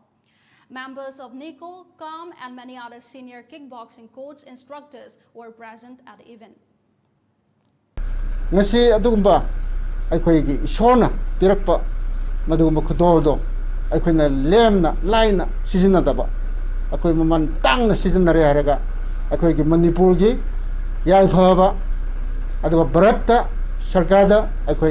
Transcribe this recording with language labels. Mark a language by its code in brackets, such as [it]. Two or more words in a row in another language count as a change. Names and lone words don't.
[en] Members of NICO, CAM and many other senior kickboxing coach instructors were present at the event. [mni] ngasi adugumba aikhoi gi ishorna pirakpa madugumba khudoldo aikhoi na lemna laina sijina daba aikhoi maman tangna sijina re haraga aikhoi gi manipur gi yai phaba aduga bharatta sarkada aikhoi